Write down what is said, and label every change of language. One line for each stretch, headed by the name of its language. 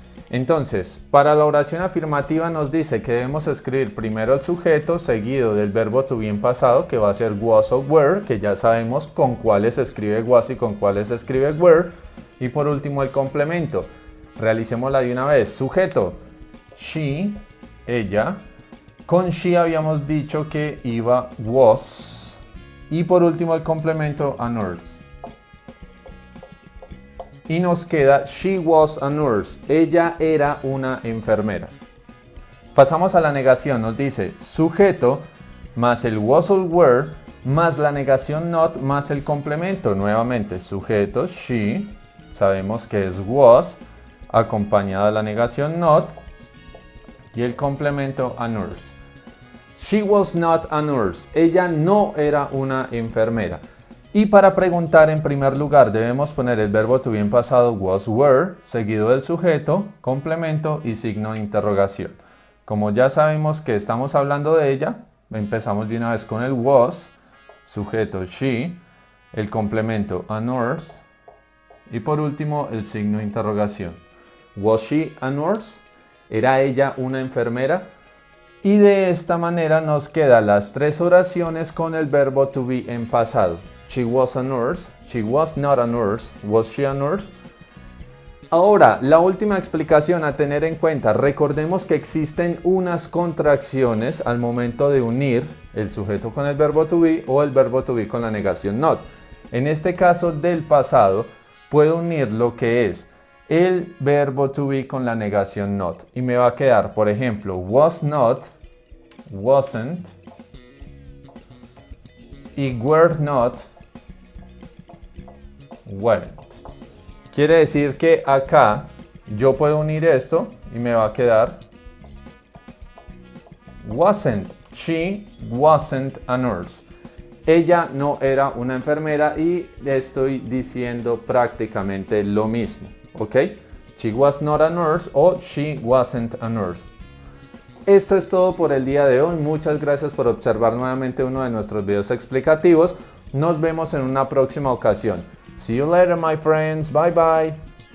Spanish: Entonces, para la oración afirmativa nos dice que debemos escribir primero el sujeto seguido del verbo to be en pasado, que va a ser was o were, que ya sabemos con cuáles se escribe was y con cuáles se escribe were. Y por último el complemento. Realicémosla de una vez. Sujeto, she, ella. Con she habíamos dicho que iba was. Y por último el complemento a nurse. Y nos queda
English: she was a nurse.
Spanish: Ella era una enfermera. Pasamos a la negación. Nos dice sujeto más el
English: was or were
Spanish: más la negación not más el complemento. Nuevamente sujeto she. Sabemos que es was acompañada de la negación not y el complemento
English: a nurse. She was not a nurse.
Spanish: Ella no era una enfermera. Y para preguntar, en primer lugar, debemos poner el verbo to be en pasado was, were, seguido del sujeto, complemento y signo de interrogación. Como ya sabemos que estamos hablando de ella, empezamos de una vez con el was, sujeto she, el complemento
English: a nurse
Spanish: y por último el signo de interrogación.
English: Was she a nurse?
Spanish: ¿Era ella una enfermera? Y de esta manera nos quedan las tres oraciones con el verbo to be en pasado.
English: She was a nurse, she was not a nurse, was she a nurse?
Spanish: Ahora, la última explicación a tener en cuenta. Recordemos que existen unas contracciones al momento de unir el sujeto con el verbo to be o el verbo to be con la negación not. En este caso del pasado, puedo unir lo que es el verbo to be con la negación not y me va a quedar, por ejemplo,
English: was not, wasn't
Spanish: y
English: were not, weren't.
Spanish: Quiere decir que acá yo puedo unir esto y me va a quedar wasn't,
English: she wasn't a nurse.
Spanish: Ella no era una enfermera y estoy diciendo prácticamente lo mismo, ¿ok?
English: She was not a nurse o she wasn't a nurse.
Spanish: Esto es todo por el día de hoy. Muchas gracias por observar nuevamente uno de nuestros videos explicativos. Nos vemos en una próxima ocasión.
English: See you later, my friends. Bye bye.